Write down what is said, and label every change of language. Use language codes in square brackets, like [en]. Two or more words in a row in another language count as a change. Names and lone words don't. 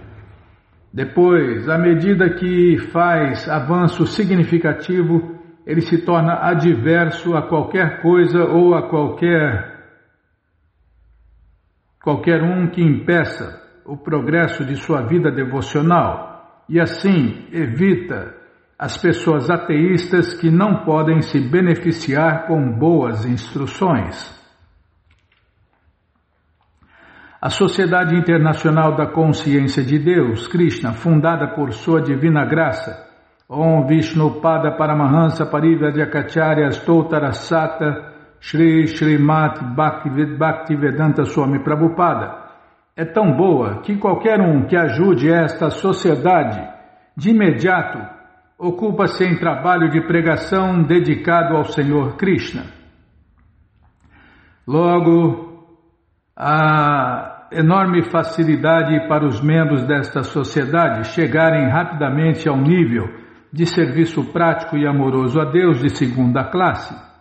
[pt] Depois, à medida que faz avanço significativo, ele se torna adverso a qualquer coisa ou a qualquer um que impeça o progresso de sua vida devocional, e assim evita as pessoas ateístas que não podem se beneficiar com boas instruções. A Sociedade Internacional da Consciência de Deus, Krishna, fundada por sua divina graça, Om Vishnu Pada Paramahansa Parivyadhyakacharya Stoutarasata Shri Srimati Bhaktivedanta Swami Prabhupada, é tão boa que qualquer um que ajude esta sociedade, de imediato, ocupa-se em trabalho de pregação dedicado ao Senhor Krishna. Logo, a enorme facilidade para os membros desta sociedade chegarem rapidamente ao nível de serviço prático e amoroso a Deus de segunda classe.